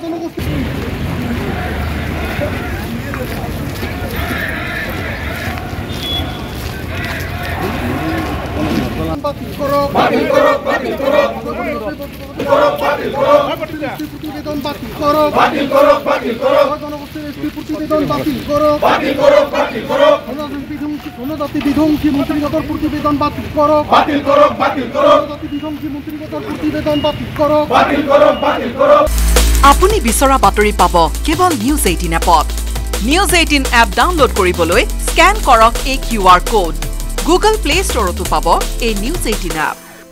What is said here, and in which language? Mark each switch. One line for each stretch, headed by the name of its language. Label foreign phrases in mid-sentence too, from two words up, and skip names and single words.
Bangla: বাতিল করো বাতিল করো বাতিল করো বাতিল করো প্রতিবেদন বাতিল করো বাতিল করো বাতিল করো প্রতিবেদন বাতিল করো বাতিল করো বাতিল করো জনজাতি বিধ্বংসী মন্ত্রীগতর প্রতিবেদন বাতিল করো বাতিল করো বাতিল করো জনজাতি বিধ্বংসী মন্ত্রীগতর প্রতিবেদন বাতিল করো বাতিল করো বাতিল করো
Assamese: আপুনি বিচৰা বাতৰি পাব কেৱল নিউজ 18 এপত নিউজ 18 এপ ডাউনলোড কৰিবলৈ স্ক্যান কৰক এই QR কোড গুগল প্লে ষ্টৰতো পাব এই নিউজ 18 এপ